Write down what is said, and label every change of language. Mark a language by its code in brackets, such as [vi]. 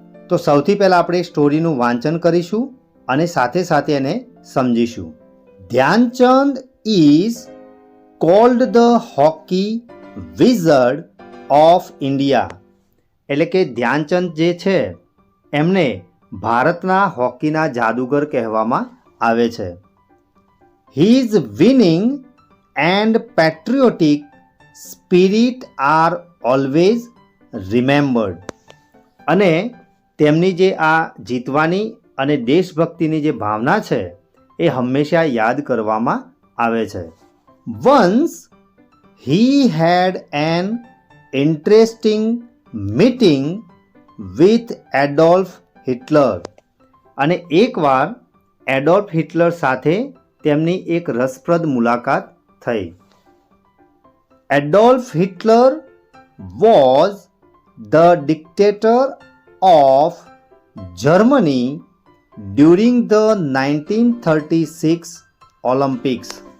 [gu] તો સૌથી પહેલાં આપણે સ્ટોરીનું વાંચન કરીશું અને સાથે સાથે એને સમજીશું. [en] Dhyan Chand is called the hockey વિઝર્ડ of India. [gu] એટલે કે ધ્યાનચંદ જે છે એમને ભારતના હોકીના જાદુગર કહેવામાં આવે છે. [en] His winning and patriotic spirit are always remembered. [gu] અને તેમની જે આ જીતવાની અને દેશભક્તિની જે ભાવના છે એ હંમેશા યાદ કરવામાં આવે છે. [en] Once he had an interesting meeting with Adolf Hitler. [gu] અને એકવાર એડોલ્ફ હિટલર સાથે તેમની એક રસપ્રદ મુલાકાત થઈ. [en] Adolf Hitler was the dictator of Germany during the 1936 Olympics.